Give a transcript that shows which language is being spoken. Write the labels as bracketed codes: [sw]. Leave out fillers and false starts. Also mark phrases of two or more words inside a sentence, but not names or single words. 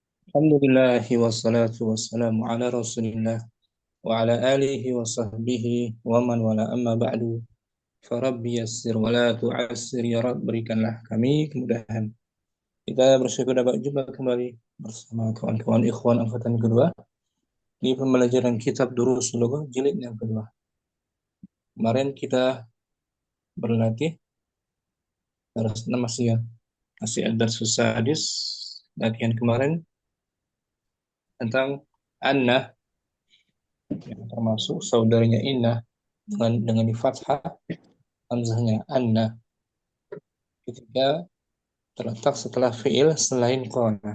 [ar] الحمد لله والصلاة والسلام على رسول الله وعلى آله وصحبه ومن والاه أما بعد فرب يسر ولا تعسر يا رب, [id] berikanlah kami kemudahan. Kita bersyukur dapat jumpa kembali bersama kawan-kawan ikhwan angkatan kedua di pembelajaran kitab Durus Lughah jilid yang kedua. Kemarin kita berlatih masih ada susah hadis latihan kemarin tentang anna yang termasuk saudaranya inna dengan di fathah hamzahnya anna ketika terletak setelah fiil selain qala.